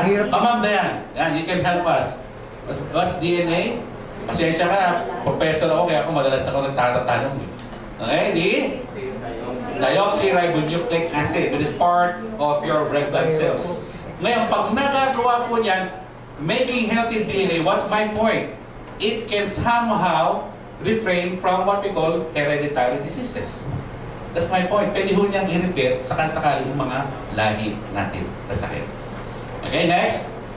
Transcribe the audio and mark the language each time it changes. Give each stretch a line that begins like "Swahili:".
English: Ma'am Dayan, you can help us. What's DNA?
Filipino: Pasensya ka, professor ako, kaya ako madalas ako nagtatatanong.
English: Okay, deoxyribonucleic acid. It is part of your red blood cells.
Filipino: Ngayon, pag nagagawa po niyan,
English: making healthy DNA, what's my point? It can somehow refrain from what we call hereditary diseases. That's my point.
Filipino: Pwede ho niyang i-repair sakasakali yung mga lahi natin na sakit. Okay, next.